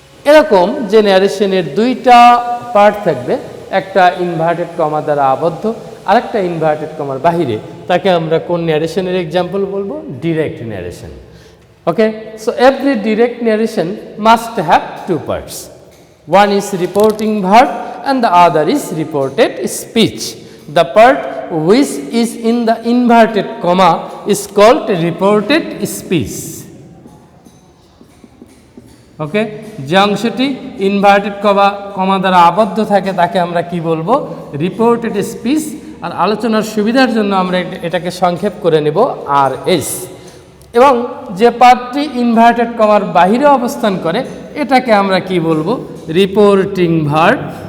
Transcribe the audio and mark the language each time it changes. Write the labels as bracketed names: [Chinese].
[Bangla] এরকম যে ন্যারেশনের দুইটা পার্ট থাকবে একটা ইনভার্টেড কমা দ্বারা আবদ্ধ আরেকটা ইনভার্টেড কমার বাইরে তাকে আমরা কোন ন্যারেশনের এক্সাম্পল বলবো direct narration [English] Okay so every direct narration must have two parts one is reporting verb and the other is reported speech. The part which is in the inverted comma is called reported speech. Okay? [Bangla] যে অংশটি inverted comma দ্বারা আবদ্ধ থাকে তাকে আমরা কি বলবো reported speech আর আলোচনার সুবিধার জন্য আমরা এটাকে সংক্ষেপ করে নেব আর এস এবং যে পার্টটি ইনভার্টেড কমার বাহিরে অবস্থান করে এটাকে আমরা কি বলবো রিপোর্টিং ভার্ব